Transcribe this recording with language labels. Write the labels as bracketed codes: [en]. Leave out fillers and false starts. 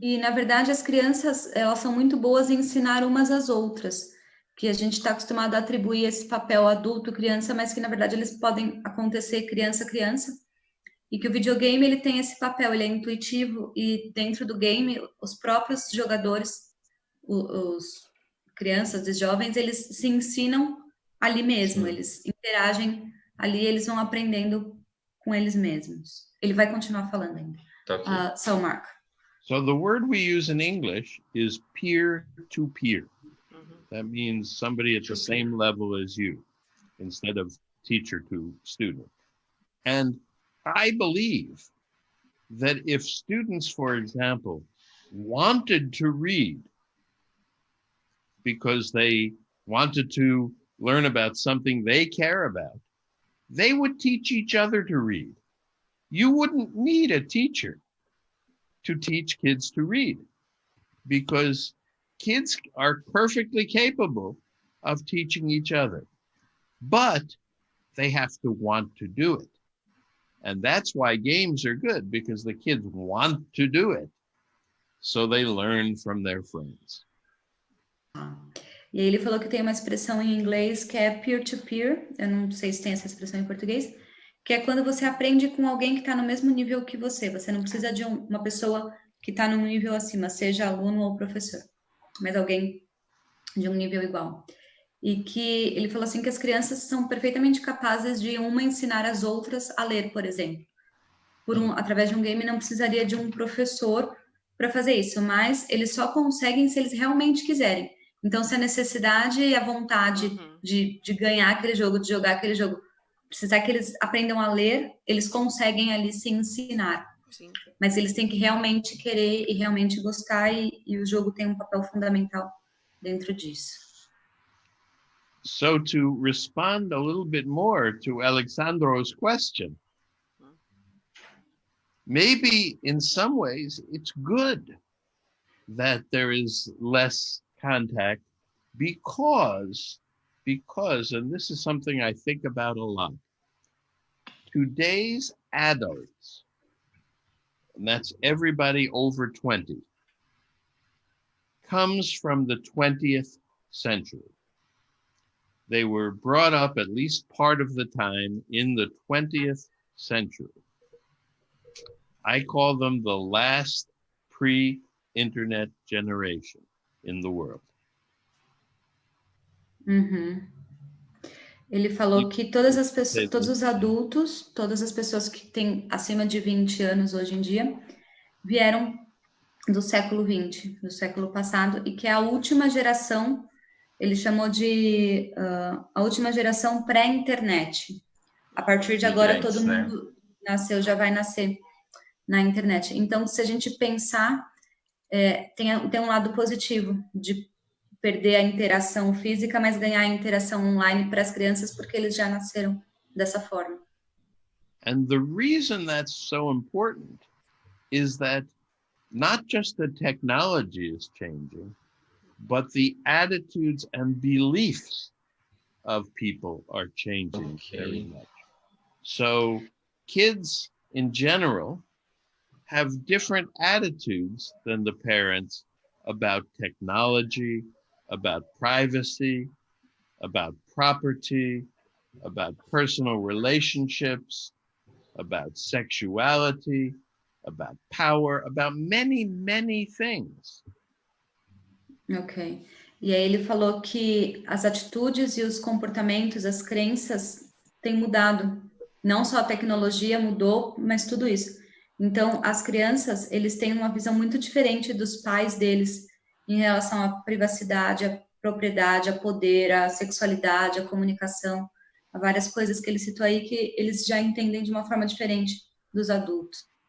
[pt] E, na verdade, as crianças, elas são muito boas em ensinar umas às outras, que a gente está acostumado a atribuir esse papel adulto-criança, mas que, na verdade, eles podem acontecer criança-criança, e que o videogame, ele tem esse papel, ele é intuitivo, e dentro do game, os próprios jogadores, os crianças e jovens, eles se ensinam ali mesmo, eles interagem ali, eles vão aprendendo com eles mesmos. Ele vai continuar falando ainda. Okay. [en] So, Mark. So the word we use in English is peer-to-peer. That means somebody at the same level as you, instead of teacher to student. And I believe that if students, for example, wanted to read because they wanted to learn about something they care about, they would teach each other to read. You wouldn't need a teacher to teach kids to read, because kids are perfectly capable of teaching each other, but they have to want to do it. And that's why games are good, because the kids want to do it. So they learn from their friends. [pt] E aí ele falou que tem uma expressão em inglês que é peer-to-peer, eu não sei se tem essa expressão em português, que é quando você aprende com alguém que está no mesmo nível que você. Você não precisa de uma pessoa que está num nível acima, seja aluno ou professor, mas alguém de um nível igual. E que ele falou assim que as crianças são perfeitamente capazes de uma ensinar as outras a ler, por exemplo. Através de um game não precisaria de um professor para fazer isso, mas eles só conseguem se eles realmente quiserem. Então, se a necessidade e a vontade de ganhar aquele jogo, de jogar aquele jogo, precisar que eles aprendam a ler, eles conseguem ali se ensinar. Sim. Mas eles têm que realmente querer e realmente gostar, e o jogo tem um papel fundamental dentro disso. [en] So to respond a little bit more to Alexandro's question, maybe in some ways it's good that there is less contact, because because, and this is something I think about a lot, today's adults, and that's everybody over 20, comes from the 20th century. They were brought up at least part of the time in the 20th century. I call them the last pre-internet generation in the world. [pt] Ele falou que todas as pessoas, todos os adultos, todas as pessoas que têm acima de 20 anos hoje em dia, vieram do século 20, do século passado, e que é a última geração, ele chamou de a última geração pré-internet. A partir de agora, todo mundo nasceu, já vai nascer na internet. Então, se a gente pensar, tem um lado positivo de perder a interação física, mas ganhar a interação online para as crianças, porque eles já nasceram dessa forma. [en] And the reason that's so important is that not just the technology is changing, but the attitudes and beliefs of people are changing very much. So kids in general have different attitudes than the parents about technology, about privacy, about property, about personal relationships, about sexuality, about power, about many, many things. Ok. [pt] E aí ele falou que as atitudes e os comportamentos, as crenças têm mudado. Não só a tecnologia mudou, mas tudo isso. Então, as crianças, eles têm uma visão muito diferente dos pais deles em relação à privacidade, à propriedade, a poder, à sexualidade, à comunicação, a várias coisas que ele citou aí que eles já entendem de uma forma diferente dos adultos.